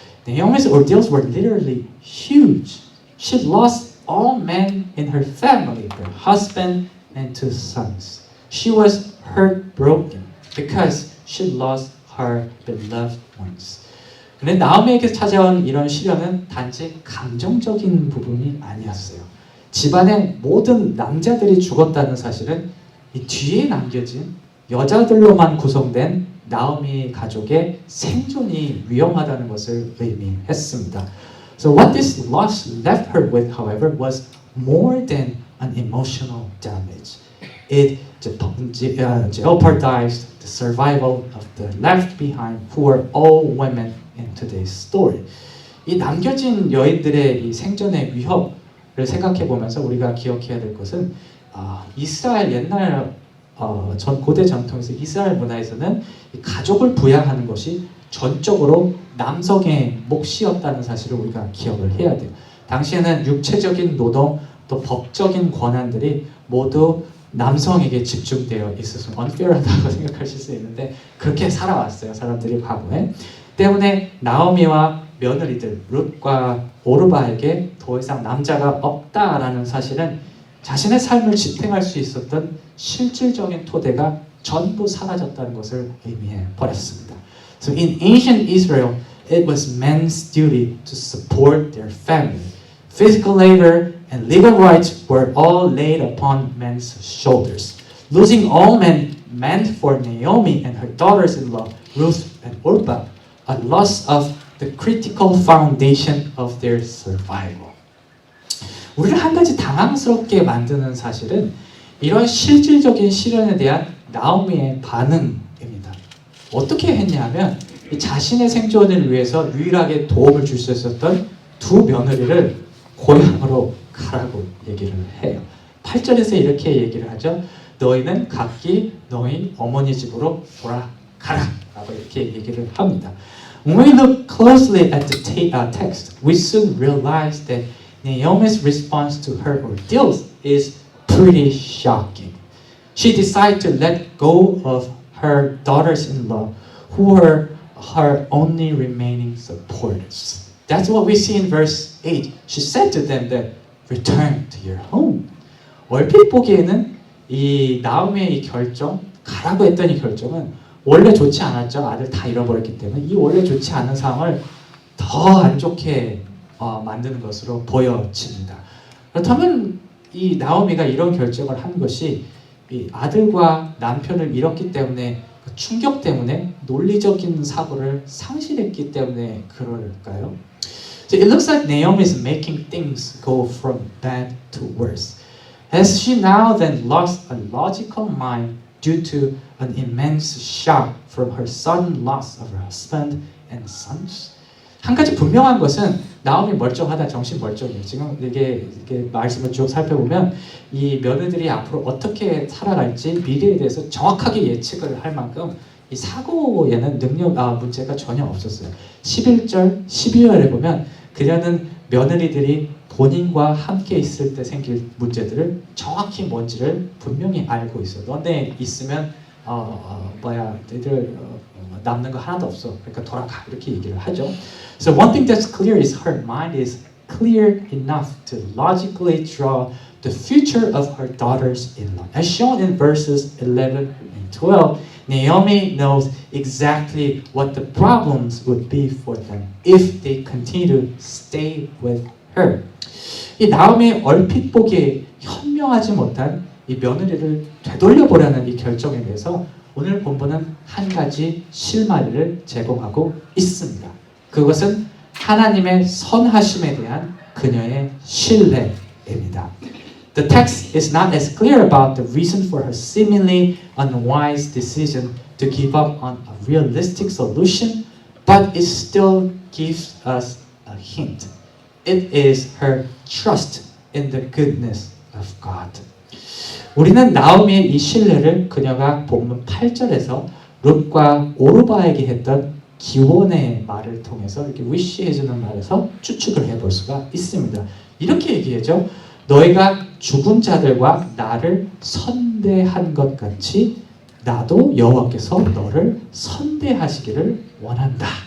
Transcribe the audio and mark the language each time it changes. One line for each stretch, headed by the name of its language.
English: Naomi's ordeals were literally huge. She lost all men in her family, her husband and 2 sons. She was heartbroken because she lost her beloved ones.
Korean: 근데 나오미에게 찾아온 이런 시련은 단지 감정적인 부분이 아니었어요. 집안의 모든 남자들이 죽었다는 사실은 이 뒤에 남겨진 여자들로만 구성된 나오미 가족의 생존이 위험하다는 것을 의미했습니다.
English: So what this loss left her with, however, was more than an emotional damage. It jeopardized the survival of the left behind, who were all women in today's story.
Korean: 이 남겨진 여인들의 이 생존의 위협을 생각해 보면서 우리가 기억해야 될 것은 이스라엘 옛날 고대 전통에서 이스라엘 문화에서는 이 가족을 부양하는 것이 전적으로 남성의 몫이었다는 사실을 우리가 기억을 해야 돼요. 당시에는 육체적인 노동 또 법적인 권한들이 모두 남성에게 집중되어 있어서 unfair하다고 생각하실 수 있는데 그렇게 살아왔어요. 사람들이 과거에. 때문에 나오미와 며느리들 룻과 오르바에게 더 이상 남자가 없다라는 사실은 자신의 삶을 지탱할 수 있었던 실질적인 토대가 전부 사라졌다는 것을 의미해 버렸습니다.
English: So in ancient Israel, it was men's duty to support their family. Physical labor and legal rights were all laid upon men's shoulders. Losing all men meant for Naomi and her daughters-in-law, Ruth and Orpah, a loss of the critical foundation of their survival.
Korean: 우리를 한 가지 당황스럽게 만드는 사실은 이런 실질적인 시련에 대한 나오미의 반응입니다. 어떻게 했냐면 자신의 생존을 위해서 유일하게 도움을 줄 수 있었던 2 며느리를 고향으로 가라고 얘기를 해요. 8절에서 이렇게 얘기를 하죠. 너희는 각기 너희 어머니 집으로 돌아가라 라고 이렇게 얘기를 합니다.
English: When we look closely at the text, we soon realize that Naomi's response to her ordeals is pretty shocking. She decided to let go of her daughters-in-law, who were her only remaining supporters. That's what we see in verse 8. She said to them that return to your home.
Korean: 얼핏 보기에는 이 나오미의 이 결정, 가라고 했던 이 결정은 원래 좋지 않았죠. 아들 다 잃어버렸기 때문에 이 원래 좋지 않은 상황을 더 안 좋게 만드는 것으로 보여집니다. 그렇다면 이 나오미가 이런 결정을 한 것이 이 아들과 남편을 잃었기 때문에 그 충격 때문에 논리적인 사고를 상실했기 때문에 그럴까요?
English: So it looks like Naomi is making things go from bad to worse. Has she now then lost a logical mind due to an immense shock from her sudden loss of her husband and sons?
Korean: 한 가지 분명한 것은 나오미 멀쩡하다, 정신 멀쩡해요. 지금 이게 말씀을 쭉 살펴보면 이 며느들이 앞으로 어떻게 살아갈지 미래에 대해서 정확하게 예측을 할 만큼 이 사고에는 문제가 전혀 없었어요. 11절, 12절에 보면 그녀는 며느리들이 본인과 함께 있을 때 생길 문제들을 정확히 뭔지를 분명히 알고 있어요. 너네 있으면 너희들 남는 거 하나도 없어. 그러니까 돌아가 이렇게 얘기를 하죠.
English: So one thing that's clear is her mind is clear enough to logically draw the future of her daughters-in-law. As shown in verses 11 and 12, Naomi knows exactly what the problems would be for them if they continue to stay with her.
Korean: 이 나오미의 얼핏 보기에 현명하지 못한 이 며느리를 되돌려보려는 이 결정에 대해서 오늘 본문은 한 가지 실마리를 제공하고 있습니다. 그것은 하나님의 선하심에 대한 그녀의 신뢰입니다.
English: The text is not as clear about the reason for her seemingly unwise decision to give up on a realistic solution, but it still gives us a hint. It is her trust in the goodness of God.
Korean: 우리는 나오미의 이 신뢰를 그녀가 본문 8절에서 룻과 오르바에게 했던 기원의 말을 통해서 이렇게 위시해주는 말에서 추측을 해볼 수가 있습니다. 이렇게 얘기하죠. 너희가 죽은 자들과 나를 선대한 것 같이 나도 여호와께서 너를 선대하시기를 원한다.